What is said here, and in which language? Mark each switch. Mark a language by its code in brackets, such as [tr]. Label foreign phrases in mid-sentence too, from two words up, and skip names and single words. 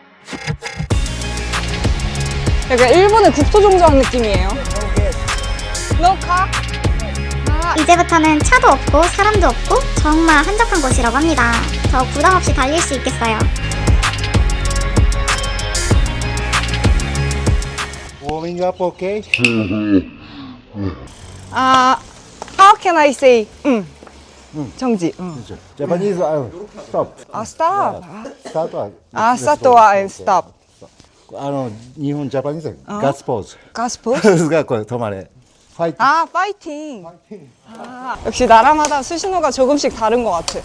[ko] 약간 일본의 국토종주한 느낌이에요. 녹화. 이제부터는 차도 없고 사람도 없고 정말 한적한 곳이라고 합니다. 더 부담 없이 달릴 수 있겠어요. [en] Warming up, okay? How can I say? [ko] 정지. [en] Japanese, stop. Stop. Start. start and stop. [ja] 日本ジャパニーズガッツポーズ [ko] 가스포? [ja] がこれ止まれファイト [ko] 파이팅. 역시 나라마다 수신호가 조금씩 다른 것 같아.